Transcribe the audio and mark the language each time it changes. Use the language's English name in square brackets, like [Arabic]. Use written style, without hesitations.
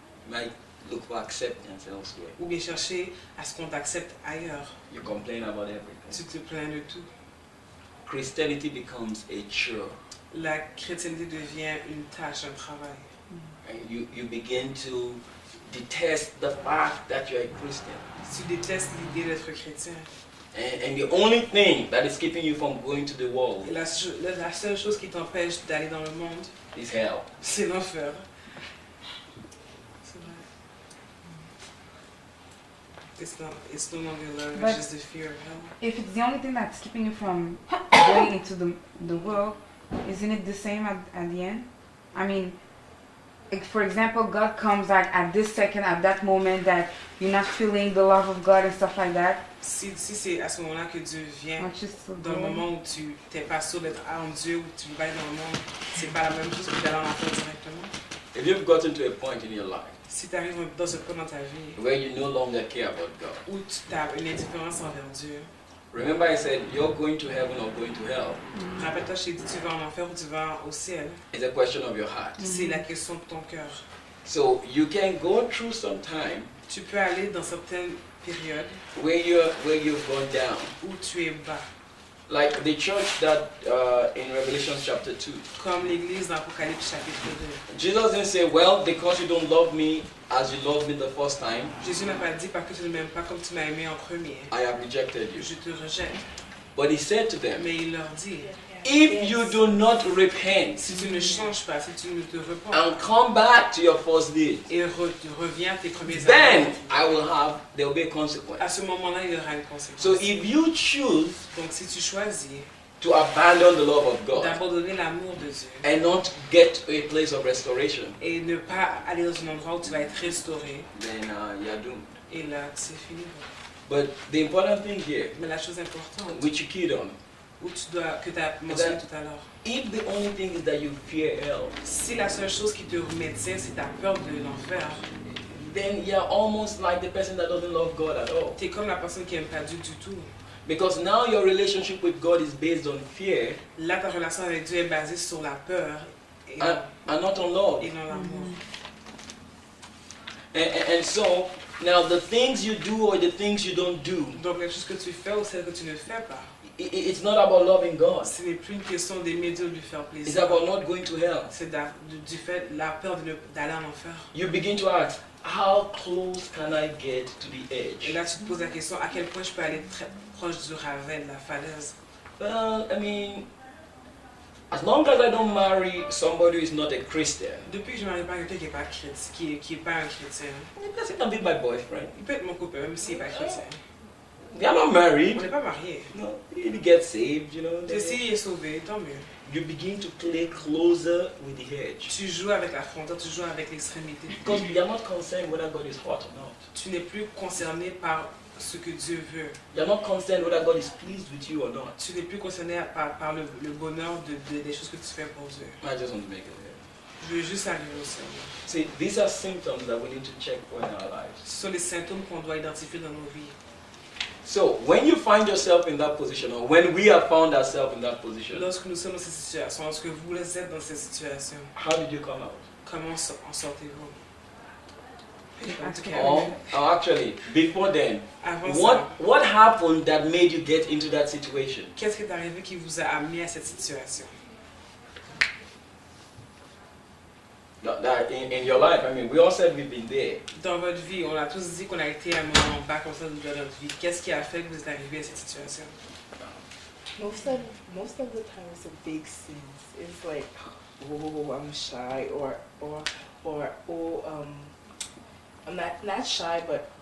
[English] You might look for acceptance elsewhere. [French] Ou bien chercher à ce qu'on t'accepte ailleurs. [English] You complain about everything. [French] Tu te plains de tout. [English] Christianity becomes a chore. [French] La chrétienté devient une tâche, un travail. [English] And you begin to detest the fact that you're a Christian. [French] Tu détestes l'idée d'être chrétien. [English] And the only thing that is keeping you from going to the world, [French] et la seule chose qui t'empêche d'aller dans le monde, [English] is hell. [French] C'est l'enfer. C'est vrai. [English] It's no longer love, it's just the fear of hell. If it's the only thing that's keeping you from going into the world, isn't it the same at the end? I mean, for example, God comes at this second, at that moment that you're not feeling the love of God and stuff like that. [French] Si c'est à ce moment-là que Dieu vient, [English] Which is so [French] dans le [English] good. [French] moment où tu n'es pas sûr d'être en Dieu, où tu vas dans le monde, c'est pas la même chose que d'aller en enfer directement. [English] If you've gotten to a point in your life [French] Si tu arrives dans ce point dans ta vie [English] where you no longer care about God, [French] où tu as une indifférence envers Dieu, [English] remember I said you're going to heaven or going to hell. [French] rappelle-toi, je t'ai dit tu vas en enfer ou tu vas au ciel. [English] It's a question of your heart. [French] C'est la question de ton cœur. [English] So you can go through some time [French] Tu peux aller dans certaines périodes [English] where you've gone down. [French] où tu es bas, [English] Like the church that in Revelation chapter 2. [French] comme l'église dans Apocalypse chapitre 2. [English] Jesus didn't say, well, because you don't love me as you loved me the first time, [French] Jésus n'a pas dit parce que tu ne m'aimes pas comme tu m'as aimé en premier, [English] I have rejected you. [French] je te rejette. [English] But he said to them, [French] Mais il leur dit, [English] if you do not repent [French] si tu ne changes pas, si tu ne te repens [English] and come back to your first deed, [French] et reviens à tes premiers [English] then [French] amours, [English] there will be a consequence. [French] à ce moment-là, il y aura une conséquence. [English] So if you choose [French] Donc si tu choisis [English] to abandon the love of God [French] d'abandonner l'amour de Dieu [English] and not get to a place of restoration, [French] et ne pas aller dans un endroit où tu vas être restauré, [English] then you are doomed. [French] et là, c'est fini. [English] But the important thing here, [French] Mais la chose importante, [English] which you keyed on, [French] que tu as mentionné tout à l'heure, [English] if the only thing is that you fear hell, [French] si la seule chose qui te maintient, c'est ta peur de l'enfer, [English] then you're almost like the person that doesn't love God at all. [French] tu es comme la personne qui n'aime pas Dieu du tout. [English] Because now your relationship with God is based on fear [French] Là, ta relation avec Dieu est basée sur la peur et [English] and not on love. [French] non l'amour. [English] And so, now the things you do or the things you don't do, [French] Donc, les choses que tu fais ou celles que tu ne fais pas, [English] it's not about loving God. [French] ce n'est plus une question d'aimer Dieu ou de lui faire [English] It's [French] plaisir. [English] about not going to hell. [French] C'est du fait la peur d'aller en enfer. [English] You begin to ask, how close can I get to the [French] Et [English] edge? [French] là, tu te poses la question, à quel point je peux aller très proche du ravin, de la falaise? [English] Well, I mean, as long as I don't marry somebody who is not a Christian, [French] Depuis que je ne marie pas quelqu'un qui n'est pas chrétien, qui est pas un chrétien, [English] that's it, can be my boyfriend. [French] il peut être mon copain, même s'il n'est pas chrétien. [English] They are not [French] On [English] married. [French] n'est pas mariés. [English] No, he get saved, you know. [French] Et s'il est sauvé, tant mieux. [English] You begin to play closer with the edge. [French] Tu joues avec la frontière, tu joues avec l'extrémité. [English] Because you are not concerned whether God is hot or not. [French] Tu n'es plus concerné par ce que Dieu veut. [English] You are not concerned whether God is pleased with you or not. [French] Tu n'es plus concerné par le bonheur des choses que tu fais pour Dieu. [English] I just want to make it clear. [French] Je veux juste arriver au ciel. [English] See, these are symptoms that we need to check for in our lives. [French] Ce sont les symptômes qu'on doit identifier dans nos vies. [English] So, when you find yourself in that position, or when we have found ourselves in that position, [French] Lorsque nous sommes dans ces situations, lorsque vous êtes dans ces situations, [English] how did you come out? [French] comment en sortez-vous? [English] Or actually, before then, [French] Avant ça, [English] what happened that made you get into that situation? [French] qu'est-ce qui est arrivé qui vous a amené à cette situation? [English] That in your life, I mean, we all said we've been there. [French] Dans votre vie, on a tous dit qu'on a été à un moment bas comme ça dans notre vie. Qu'est-ce qui a fait que vous êtes arrivé à cette situation? [English] Most of the time it's a big sins. It's like, oh, I'm shy, or oh, I'm not shy, but